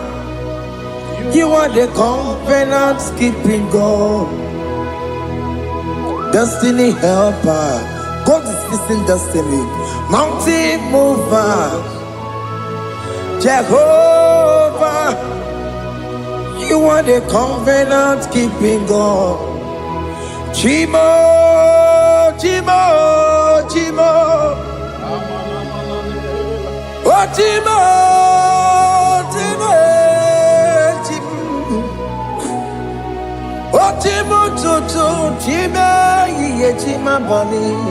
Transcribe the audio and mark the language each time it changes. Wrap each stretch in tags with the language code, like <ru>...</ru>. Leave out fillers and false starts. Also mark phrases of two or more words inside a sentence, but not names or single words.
<en>You are the covenant keeping God, destiny helper. God is fixing destiny. Mountain mover, Jehovah. You are the covenant keeping God,</en> <ig>Chimo, Chimo, Chimo. Oh, Chimo, Chimo, Chimo. Oh, Chimo, Toto, Chimo, Ye, Chimo, Bani.</ig>